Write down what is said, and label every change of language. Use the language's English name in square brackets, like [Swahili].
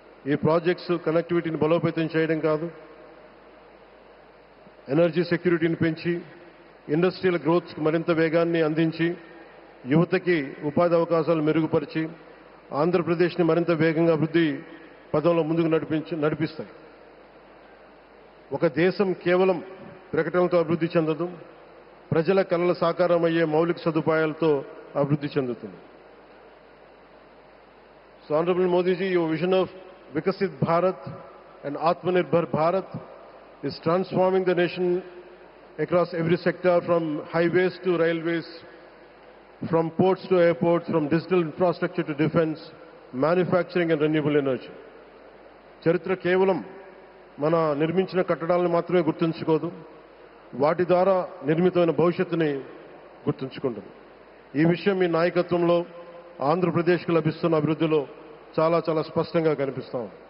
[Telugu] ఈ ప్రాజెక్ట్స్ కనెక్టివిటీని బలోపేతం చేయడం కాదు, ఎనర్జీ సెక్యూరిటీని పెంచి ఇండస్ట్రియల్ గ్రోత్కి మరింత వేగాన్ని అందించి యువతకి ఉపాధి అవకాశాలు మెరుగుపరిచి ఆంధ్రప్రదేశ్ని మరింత వేగంగా అభివృద్ధి పదంలో ముందుకు నడిపిస్తాయి. ఒక దేశం కేవలం ప్రకటనలతో అభివృద్ధి చెందదు, ప్రజల కలల సాకారం అయ్యే మౌలిక సదుపాయాలతో అభివృద్ధి చెందుతుంది. [English] So honourable Modiji, your vision of Vikasit Bharat and Atmanirbhar Bharat is transforming the nation across every sector, from highways to railways, from ports to airports, from digital infrastructure to defense, manufacturing and renewable energy. [Telugu] చరిత్ర కేవలం మన నిర్మించిన కట్టడాలను మాత్రమే గుర్తుంచుకోదు, వాటి ద్వారా నిర్మితమైన భవిష్యత్తుని గుర్తుంచుకుంటుంది. ఈ విషయం మీ నాయకత్వంలో ఆంధ్రప్రదేశ్కు లభిస్తున్న అభివృద్ధిలో చాలా చాలా స్పష్టంగా కనిపిస్తాం.